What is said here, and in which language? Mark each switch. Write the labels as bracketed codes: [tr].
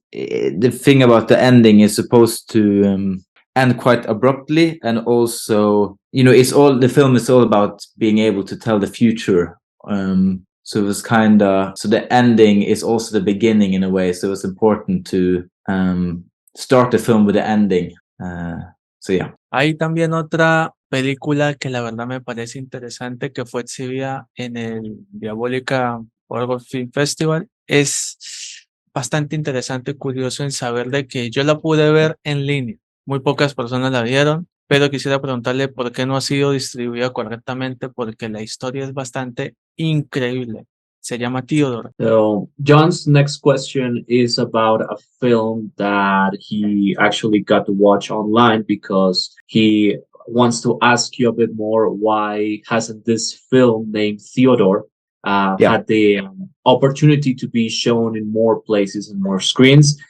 [en] The thing about the ending is supposed to end quite abruptly, and also the film is all about being able to tell the future. So it was so the ending is also the beginning in a way. So it's important to start the film with the ending. So yeah. [es] Hay también otra película que la verdad me parece interesante que fue exhibida en el Diabólica Horror Film Festival. Es bastante interesante y curioso en saber de que yo la pude ver en línea. Muy pocas personas la vieron, pero quisiera preguntarle por qué no ha sido distribuida correctamente, porque la historia es bastante increíble. Se llama Theodore. [en] So, John's next question is about a film that he actually got to watch online because he wants to ask you a bit more why hasn't this film named Theodore had the opportunity to be shown in more places and more screens.